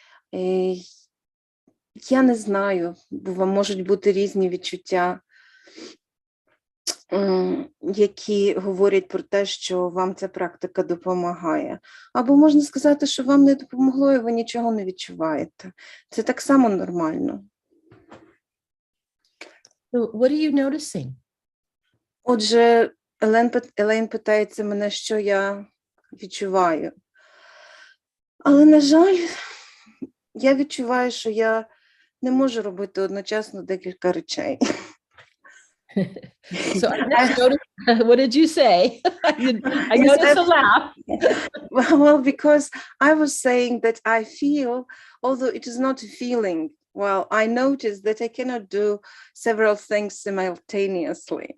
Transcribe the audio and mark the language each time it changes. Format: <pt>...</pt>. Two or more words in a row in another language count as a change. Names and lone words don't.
<uk>Я не знаю, бо вам можуть бути різні відчуття, які говорять про те, що вам ця практика допомагає. Або можна сказати, що вам не допомогло і ви нічого не відчуваєте. Це так само нормально.</uk> <en>So what are you noticing?</en> <uk>Отже, Елейн питається мене, що я відчуваю. Але, на жаль, я відчуваю, що я не можу робити одночасно декілька речей.</uk> <en>So I just noticed, what did you say? I noticed a laugh. Well, because I was saying that I feel, although it is not a feeling, well, I noticed that I cannot do several things simultaneously.</en>